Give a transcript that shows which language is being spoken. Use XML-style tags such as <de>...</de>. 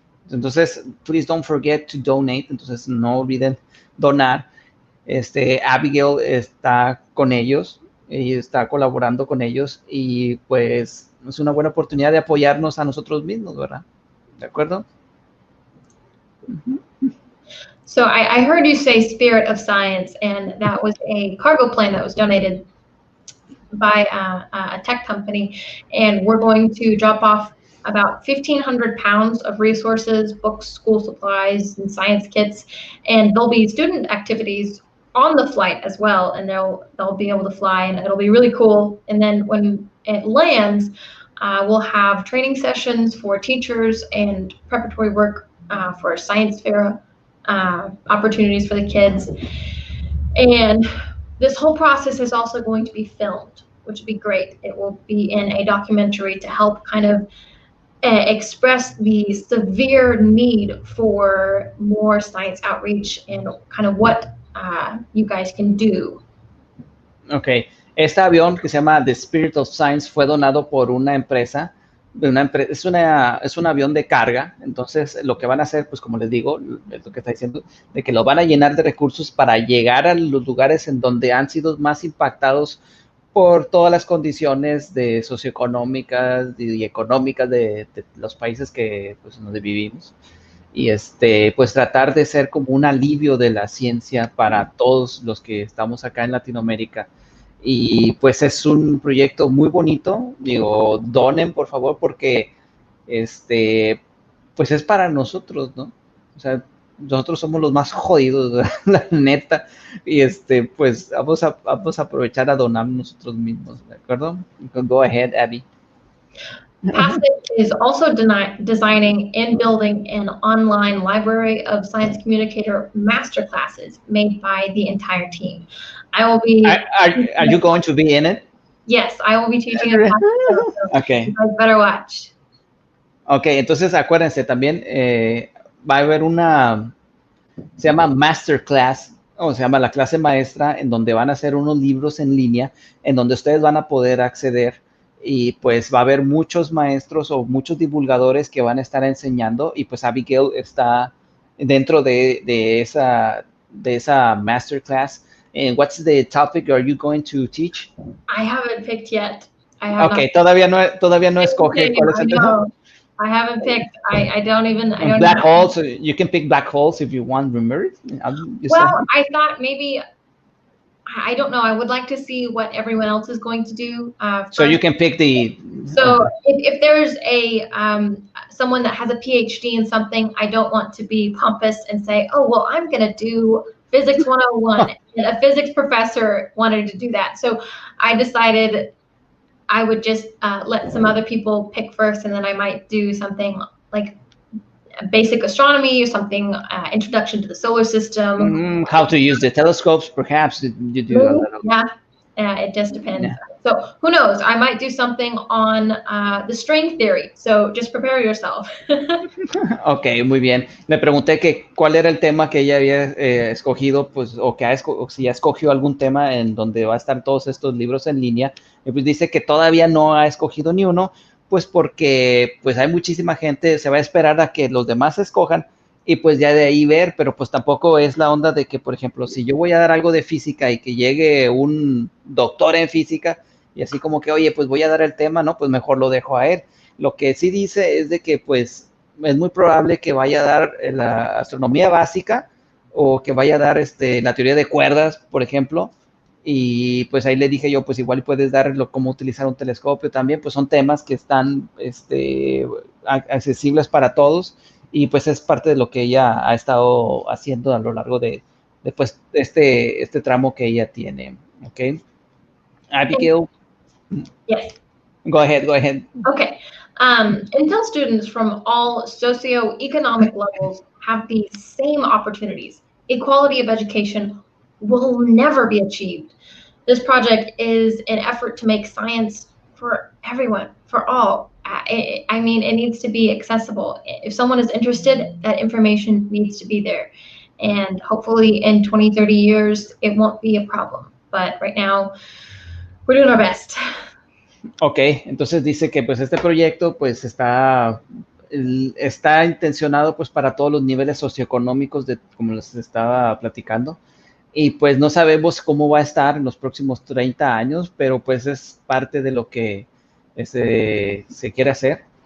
<es>Entonces,</es> <en>please don't forget to donate,</en> <es>entonces no olviden donar. Abigail está con ellos y está colaborando con ellos, y pues es una buena oportunidad de apoyarnos a nosotros mismos, ¿verdad? ¿De acuerdo?</es> <en>So I heard you say Spirit of Science, and that was a cargo plane that was donated by a tech company, and we're going to drop off about 1,500 pounds of resources, books, school supplies, and science kits, and there'll be student activities on the flight as well, and they'll be able to fly, and it'll be really cool. And then when it lands, we'll have training sessions for teachers and preparatory work for science fair opportunities for the kids. And this whole process is also going to be filmed, which would be great. It will be in a documentary to help kind of express the severe need for more science outreach and kind of what you guys can do.</en> <es>Ok, este avión que se llama The Spirit of Science fue donado por una empresa. Es un avión de carga. Entonces lo que van a hacer, pues como les digo, es lo que está diciendo, de que lo van a llenar de recursos para llegar a los lugares en donde han sido más impactados por todas las condiciones socioeconómicas y económicas de los países pues, donde vivimos. Y pues tratar de ser como un alivio de la ciencia para todos los que estamos acá en Latinoamérica. Y pues es un proyecto muy bonito. Digo, donen por favor, porque pues es para nosotros, ¿no? O sea, nosotros somos los más jodidos, la neta, y pues vamos a aprovechar a donar nosotros mismos, ¿de acuerdo?</es> <en>Go ahead, Abby. Passage is also designing and building an online library of science communicator masterclasses made by the entire team. I will be... Are you going to be in it? Yes, I will be teaching a class, so okay. You guys better watch.</en> <es>Ok, entonces acuérdense, también va a haber se llama Masterclass, o se llama la clase maestra, en donde van a hacer unos libros en línea, en donde ustedes van a poder acceder y pues va a haber muchos maestros o muchos divulgadores que van a estar enseñando y pues Abigail está dentro de esa masterclass.</es> <en>And what's the topic are you going to teach? I haven't picked yet. I have Okay, not.</en> <es>todavía no escoge cuál es el tema.</es> <en>No, I haven't picked. I don't even. I don't Black even, holes. You can pick black holes if you want. Remember? Well, I thought maybe. I don't know. I would like to see what everyone else is going to do. So you can pick the. So if there's a someone that has a PhD in something, I don't want to be pompous and say, oh, well, I'm going to do physics 101. And a physics professor wanted to do that. So I decided I would just let some other people pick first, and then I might do something like basic astronomy or something, introduction to the solar system. How to use the telescopes, perhaps you do a little. Yeah, it just depends. Yeah. So who knows? I might do something on the string theory. So just prepare yourself.</en> <es>Ok, muy bien. Le pregunté que cuál era el tema que ella había escogido, pues, o si ya escogió algún tema en donde va a estar todos estos libros en línea. Y pues dice que todavía no ha escogido ni uno, pues porque pues hay muchísima gente, se va a esperar a que los demás escojan y pues ya de ahí ver, pero pues tampoco es la onda de que, por ejemplo, si yo voy a dar algo de física y que llegue un doctor en física y así como que, oye, pues voy a dar el tema, ¿no? Pues mejor lo dejo a él. Lo que sí dice es de que pues es muy probable que vaya a dar la astronomía básica o que vaya a dar la teoría de cuerdas, por ejemplo. Y pues ahí le dije yo, pues igual puedes dar cómo utilizar un telescopio también, pues son temas que están accesibles para todos y pues es parte de lo que ella ha estado haciendo a lo largo de pues, este tramo que ella tiene, ¿ok?</es> <en>Abigail? Yes. Go ahead. Okay. Until students from all socioeconomic levels have the same opportunities, equality of education will never be achieved. This project is an effort to make science for everyone, for all. I mean, it needs to be accessible. If someone is interested, that information needs to be there. And hopefully in 20, 30 years, it won't be a problem. But right now, we're doing our best.</en> <es>Ok, entonces dice que pues este proyecto pues está intencionado pues para todos los niveles socioeconómicos como les estaba platicando. Y pues no sabemos cómo va a estar en los próximos 30 años, pero pues es parte de lo que se quiere hacer.</es>